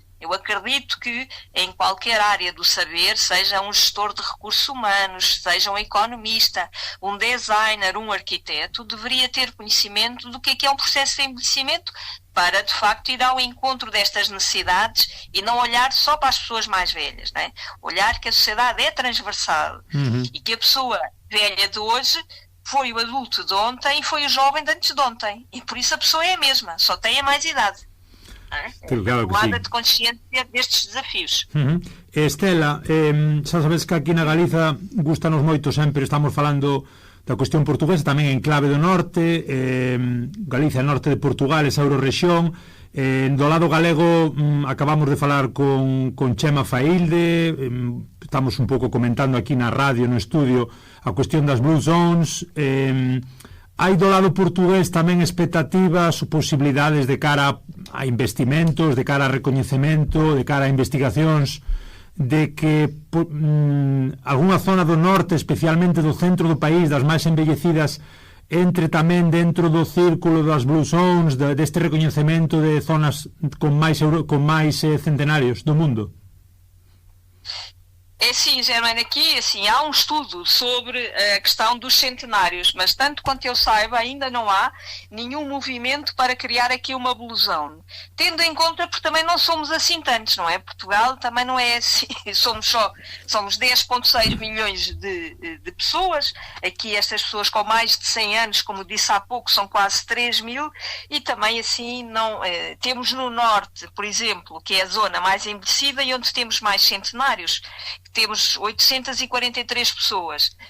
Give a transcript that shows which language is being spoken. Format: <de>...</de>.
<pt>Eu acredito que em qualquer área do saber, seja um gestor de recursos humanos, seja um economista, um designer, um arquiteto, deveria ter conhecimento do que é um processo de envelhecimento para, de facto, ir ao encontro destas necessidades e não olhar só para as pessoas mais velhas, não é? Olhar que a sociedade é transversal e que a pessoa velha de hoje foi o adulto de ontem e foi o jovem de antes de ontem. E por isso a pessoa é a mesma, só tem a mais idade. Claro que tomada de consciência destes desafios.</pt> <gl>Estela, xa sabes que aquí na Galiza gustanos moito sempre, estamos falando da cuestión portuguesa tamén en clave do norte, Galicia, norte de Portugal, esa eurorrexión. Do lado galego acabamos de falar con Chema Failde, estamos un pouco comentando aquí na radio, no estudio, a cuestión das Blue Zones. Hai do lado portugués tamén expectativas ou posibilidades de cara a investimentos, de cara a recoñecemento, de cara a investigacións, de que algunha zona do norte, especialmente do centro do país, das máis envellecidas, entre tamén dentro do círculo das Blue Zones, deste recoñecemento de zonas con máis centenarios do mundo?</gl> <pt>É assim, Germana, aqui assim, há um estudo sobre a questão dos centenários, mas tanto quanto eu saiba, ainda não há nenhum movimento para criar aqui uma Blue Zone. Tendo em conta, porque também não somos assim tantos, não é? Portugal também não é assim, somos 10,6 milhões de pessoas, aqui estas pessoas com mais de 100 anos, como disse há pouco, são quase 3 mil, e também assim, temos no norte, por exemplo, que é a zona mais envelhecida e onde temos mais centenários, temos 843 pessoas.</pt>